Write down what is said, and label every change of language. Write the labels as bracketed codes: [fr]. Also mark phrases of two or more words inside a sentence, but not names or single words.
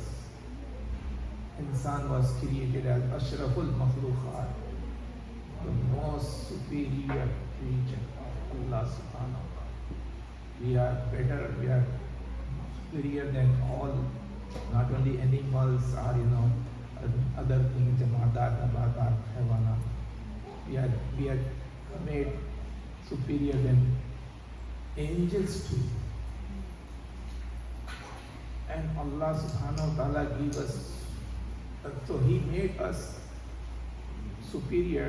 [en] Insan was created as [ar] أشرف المخلوقات, [en] the most superior creature of Allah [ar] سبحانه وتعالى. [en] We are better, we are superior than all, not only animals or other things, [ar] جمادات، نباتات، حيوانات. [en] We are made superior than angels too. And Allah [ar] سبحانه وتعالى [en] gave us, so he made us superior.